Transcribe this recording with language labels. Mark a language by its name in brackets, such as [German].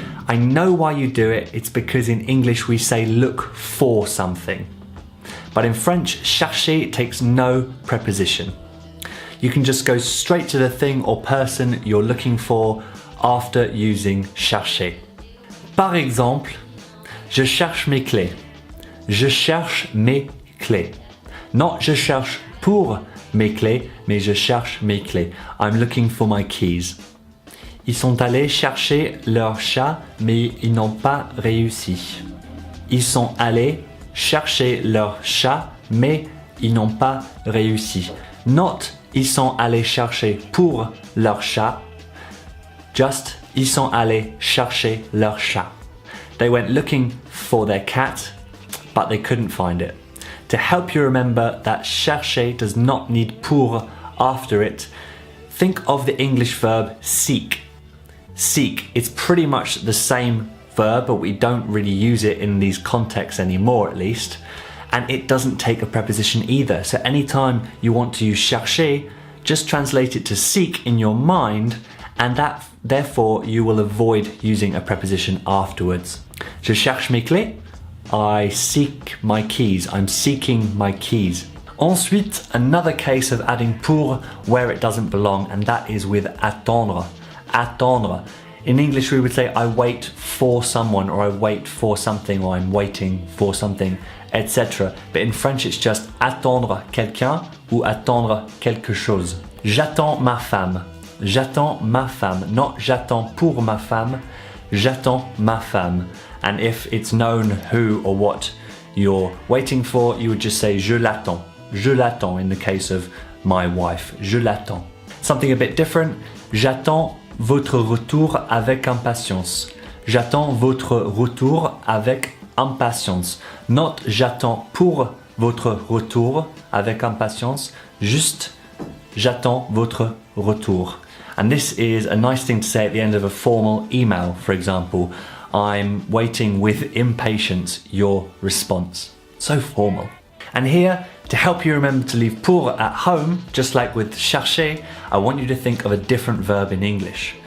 [English] I know why you do it, it's because in English we say look for something. But in French, chercher takes no preposition. You can just go straight to the thing or person you're looking for after using chercher. [French] Par exemple, je cherche mes clés. Je cherche mes clés. Not je cherche pour mes clés, mais je cherche mes clés. I'm looking for my keys. Ils sont allés chercher leur chat, mais ils n'ont pas réussi. Ils sont allés chercher leur chat, mais ils n'ont pas réussi. Not ils sont allés chercher pour leur chat, just ils sont allés chercher leur chat. [English] They went looking for their cat, but they couldn't find it. To help you remember that chercher does not need pour after it, think of the English verb seek. Seek, it's pretty much the same verb, but we don't really use it in these contexts anymore at least. And it doesn't take a preposition either. So anytime you want to use chercher, just translate it to seek in your mind, and that therefore you will avoid using a preposition afterwards. Je cherche mes clés. I seek my keys. I'm seeking my keys. Ensuite, another case of adding pour where it doesn't belong, and that is with attendre. Attendre. In English, we would say I wait for someone, or I wait for something, or I'm waiting for something, etc. [French] But in French, it's just attendre quelqu'un ou attendre quelque chose. J'attends ma femme. J'attends ma femme. Not j'attends pour ma femme. J'attends ma femme. [English] And if it's known who or what you're waiting for, you would just say je l'attends. Je l'attends [French] in the case of my wife. Je l'attends. Something a bit different. J'attends votre retour avec impatience. J'attends votre retour avec impatience. Not j'attends pour votre retour avec impatience. Juste j'attends votre retour. [English] And this is a nice thing to say at the end of a formal email, for example. I'm waiting with impatience your response. So formal. And here, to help you remember to leave pour at home, just like with chercher, I want you to think of a different verb in English.